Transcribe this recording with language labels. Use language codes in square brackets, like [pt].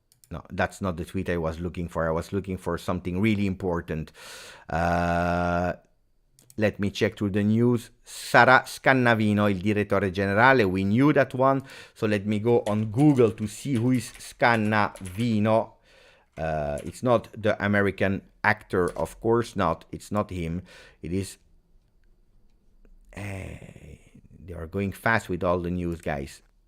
[en] No, that's not the tweet I was looking for. I was looking for something really important. Let me check through the news. [it] Sarà Scannavino, il direttore generale. [en] We knew that one. So let me go on Google to see who is Scannavino. It's not the American actor, of course not. It's not him. It is... they are going fast with all the news, guys.